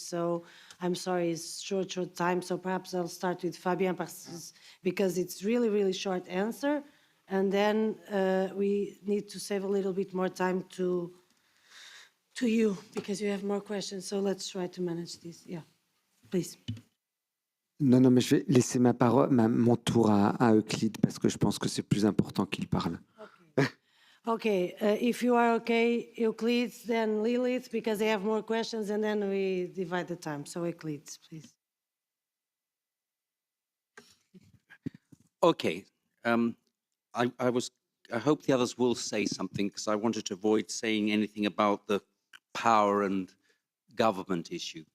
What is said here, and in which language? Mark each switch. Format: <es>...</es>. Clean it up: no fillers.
<en>So I'm sorry, it's short time. So perhaps I'll start with Fabien because it's really, really short answer. And then we need to save a little bit more time to you because you have more questions. So let's try to manage this. Yeah, please.</en> <fr>Non, mais je vais laisser mon tour à Euclide parce que je pense que c'est plus important qu'il parle.</fr> <en>Okay, if you are okay, Euclid, then Lilith, because they have more questions, and then we divide the time. So Euclid, please. Okay. I hope the others will say something because I wanted to avoid saying anything about the power and government issue,</en>